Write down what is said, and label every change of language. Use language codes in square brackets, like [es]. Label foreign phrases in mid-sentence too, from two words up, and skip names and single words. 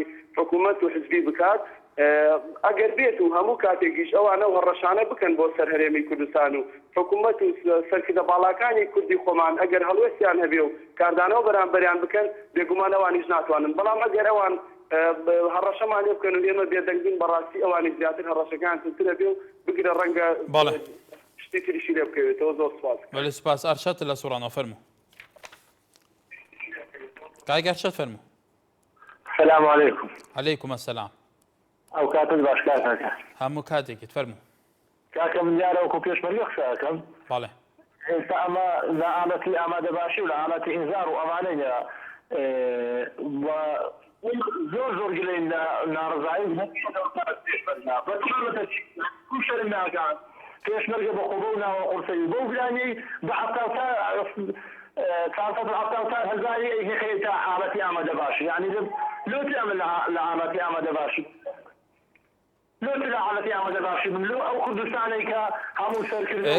[ckb] حکوومەت و حزبی بکات ئەگەر بێت و هەموو کاتێکیش ئەوانە هەڕەشانە بکەن بۆ سەر هەرێمی کوردستان و حکوومەت و سەرکردە باڵاکانی کوردی خۆمان ئەگەر هەڵوێستیان هەبێ و کاردانەوە بەرامبەریان بکەن بێگومان ئەوانیش ناتوانن بەڵام ئەگەر ئەوان هەڕەشەمان لێ بکەن و ئێمە بێدەنگین بەڕاستی ئەوانی زیاتر هەڕەشەکان ترە بێ و بگرە ڕەنگە شتی تریشی لێ بکەوێتەوە زۆر سپاس. بەڵێ سپاس ئەرشەت لە سوڕانەوە فەرموو. کاک ئەرشەد فەرموو. [ar] السلام عليكم. عليكم السلام. [ckb] ئەو کاتت باش کاکە. هەموو کاتێکیت فەرموو. کاکە من دیارە وەکو پێشمەرگە قسەکەم. بەڵێ. ئێستا ئەمە لە ئامەتی ئامادەباشی و لە ئامەتی ئینزار و ئەمانەیە زۆر زۆر گلەی ناڕزایی شەرم ناکات پێشمەرگە بە خۆبە و ناوە قورسەوی بەو گرانی بە هزاری هێخێتە ئامەتی ئامادەباشی یعنی لۆتی ئەمە لە ئامەتی ئامادەباشی لۆتی لە ئامەتی ئامادەباشی من لۆ ئەو کوردستانەی کە هەموو سەرکردن